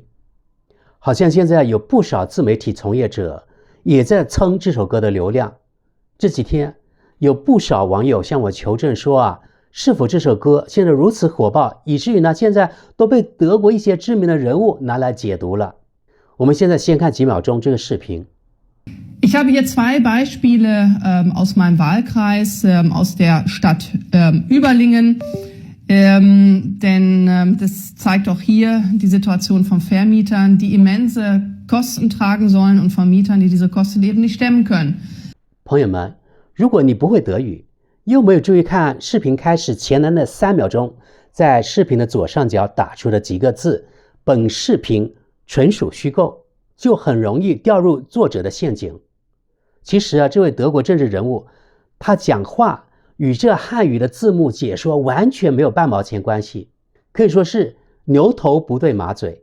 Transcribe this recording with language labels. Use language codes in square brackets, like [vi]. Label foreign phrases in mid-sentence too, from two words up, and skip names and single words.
[zh] 好像现在有不少自媒体从业者也在蹭这首歌的流量。这几天有不少网友向我求证说啊，是否这首歌现在如此火爆，以至于呢现在都被德国一些知名的人物拿来解读了。我们现在先看几秒钟这个视频。 [de] Ich habe hier 2 Beispiele aus meinem Wahlkreis, aus der Stadt Überlingen, denn das zeigt auch hier die Situation von Vermietern, die immense Kosten tragen sollen und von Mietern, die diese Kosten eben nicht stemmen können. [zh] 朋友们，如果你不会德语，又没有注意看视频开始前的那3秒钟，在视频的左上角打出的几个字，本视频纯属虚构，就很容易掉入作者的陷阱。其实啊，这位德国政治人物，他讲话与这汉语的字幕解说完全没有半毛钱关系，可以说是牛头不对马嘴。